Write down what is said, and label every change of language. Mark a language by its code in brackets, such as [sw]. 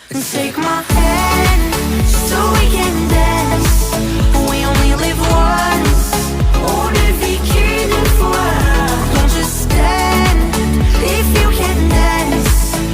[en] Take my hand, so we can dance. We only live once, [fr] on ne vit qu'une fois. [en] Don't just stand, if you can dance.